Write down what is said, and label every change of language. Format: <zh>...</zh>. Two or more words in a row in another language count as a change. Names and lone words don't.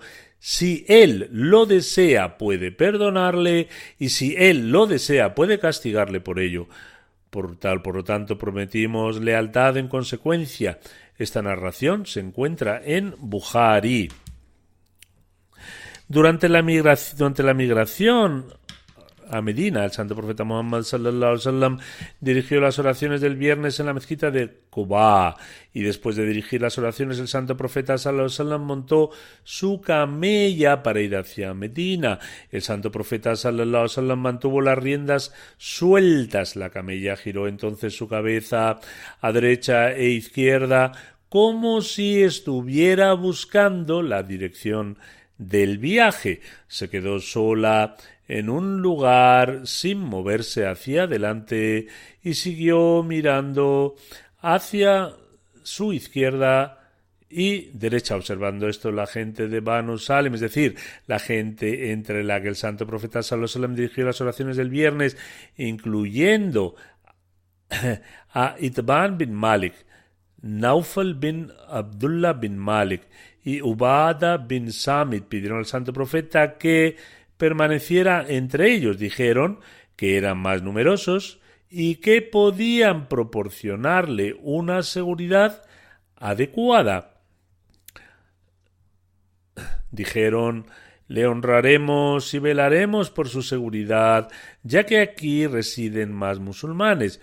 <es>Si Él lo desea, puede perdonarle, y si Él lo desea, puede castigarle por ello. Por lo tanto, prometimos lealtad en consecuencia. Esta narración se encuentra en Bukhari. Durante la migración a Medina, el santo profeta Muhammad</es> <ar>صلى الله عليه وسلم</ar> <es>dirigió las oraciones del viernes en la mezquita de Quba, y después de dirigir las oraciones el santo profeta</es> <ar>صلى الله عليه وسلم</ar> <es>montó su camella para ir hacia Medina. El santo profeta</es> <ar>صلى الله عليه وسلم</ar> <es>mantuvo las riendas sueltas. La camella giró entonces su cabeza a derecha e izquierda como si estuviera buscando la dirección del viaje. Se quedó sola en un lugar sin moverse hacia adelante y siguió mirando hacia su izquierda y derecha, observando esto la gente de Banu Salem, es decir, la gente entre la que el santo profeta</es> <ar>صلى الله عليه وسلم</ar> <es>dirigió las oraciones del viernes, incluyendo a Itban bin Malik, Naufal bin Abdullah bin Malik y Ubada bin Samit, pidieron al santo profeta que permaneciera entre ellos. Dijeron que eran más numerosos y que podían proporcionarle una seguridad adecuada. Dijeron: le honraremos y velaremos por su seguridad, ya que aquí residen más musulmanes.</es>